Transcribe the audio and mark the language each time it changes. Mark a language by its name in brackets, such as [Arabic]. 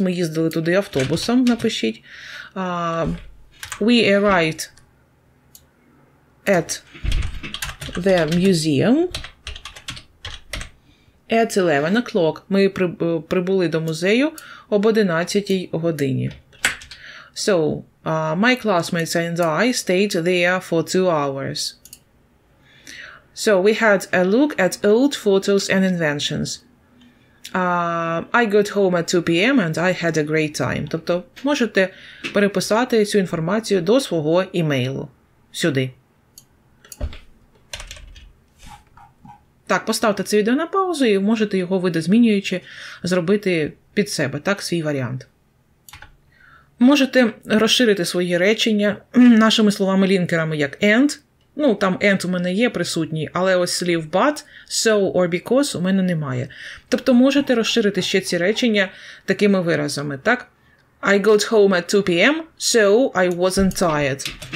[Ukrainian] Ми їздили туди автобусом, напишіть. [English] We arrived at the museum at 11 o'clock. [Ukrainian] Ми прибули до музею об 11 годині. [English] So, my classmates and I stayed there for 2 hours. So, we had a look at old photos and inventions. I got home at 2 p.m. and I had a great time. [Ukrainian] Тобто, можете переписати цю інформацію до свого імейлу. Сюди. Так, поставте це відео на паузу і можете його, видозмінюючи, зробити під себе, так, свій варіант. Можете розширити свої речення нашими словами-лінкерами, як and. Ну, там and у мене є присутній, але ось слів but, so or because у мене немає. Тобто можете розширити ще ці речення такими виразами, так? [English] I got home at 2 p.m., so I wasn't tired.